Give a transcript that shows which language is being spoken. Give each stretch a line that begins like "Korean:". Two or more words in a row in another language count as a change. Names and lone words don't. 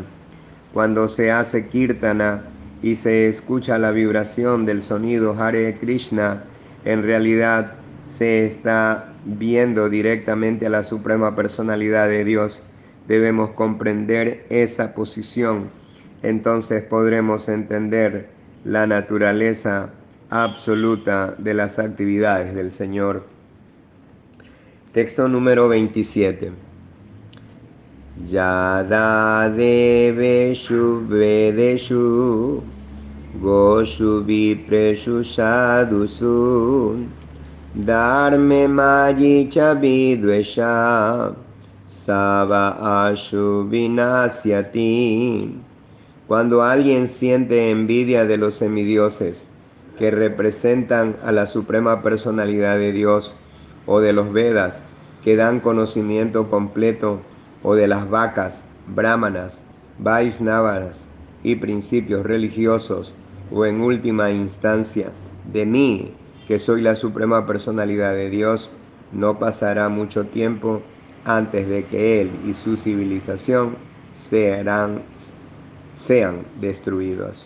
Spanish: Cuando se hace kirtana y se escucha la vibración del sonido Hare Krishna, en realidad se está viendo directamente a la Suprema Personalidad de Dios. Debemos comprender esa posición. Entonces podremos entender la naturaleza absoluta de las actividades del Señor. Texto número 27.
Sanskrit: Yada deveshu vedeshu goshu vipreshu sadhusu dharme mayi cha vidvesha sava ashu vinasyati.
Spanish: Cuando alguien siente envidia de los semidioses que representan a la Suprema Personalidad de Dios, o de los Vedas que dan conocimiento completo, o de las vacas, brahmanas, vaisnavas y principios religiosos, o en última instancia, de mí, que soy la Suprema Personalidad de Dios, no pasará mucho tiempo antes de que él y su civilización sean destruidos.